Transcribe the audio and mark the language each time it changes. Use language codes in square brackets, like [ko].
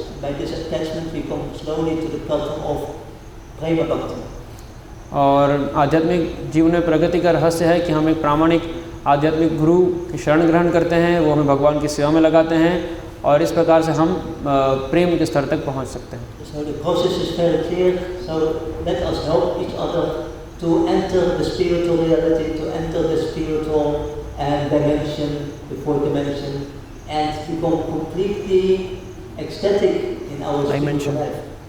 [en] By this attachment we come slowly to the platform of Prema Bhakti. [hi] और आध्यात्मिक जीवन में प्रगति का रहस्य है कि हम एक प्रामाणिक आध्यात्मिक गुरु की शरण ग्रहण करते हैं, वो हमें भगवान की सेवा में लगाते हैं, और इस प्रकार से हम प्रेम के स्तर तक पहुंच सकते हैं. [en] So the process is very clear. So let us help each other to enter the spiritual reality, to enter the spiritual dimension, the fourth dimension, and become completely ecstatic in our spiritual life.